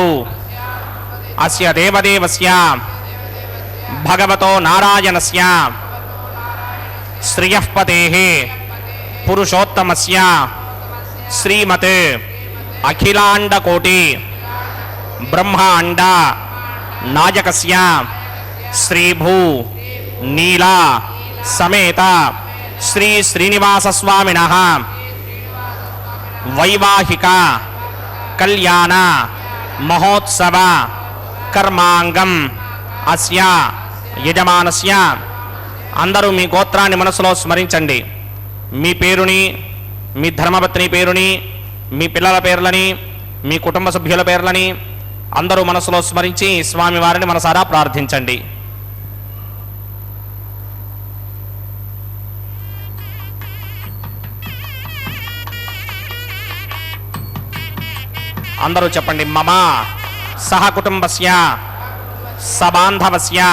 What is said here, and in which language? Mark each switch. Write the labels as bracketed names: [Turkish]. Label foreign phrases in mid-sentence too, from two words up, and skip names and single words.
[Sanskrit] अस्य देवदेवस्य भगवतो नारायणस्य श्रियः पतेः पुरुषोत्तमस्य श्रीमते अखिलाण्डकोटि ब्रह्माण्ड नायकस्य श्रीभू नीला समेत श्री श्रीनिवास स्वामिनः वैवाहिक कल्याण महोत्सव कर्मांगम अस्य यजमानस्य [Telugu] అందరూ మీ गोत्राన్ని మనసులో స్మరించండి మీ పేరుని మీ ధర్మపత్ని పేరుని మీ పిల్లల పేర్లని మీ కుటుంబ సభ్యుల పేర్లని అందరూ మనసులో స్మరించి స్వామి వారిని మనసారా ప్రార్థించండి అందరూ చెప్పండి [Sanskrit] మమ సహ కుటుంబస్య సబాంధవస్య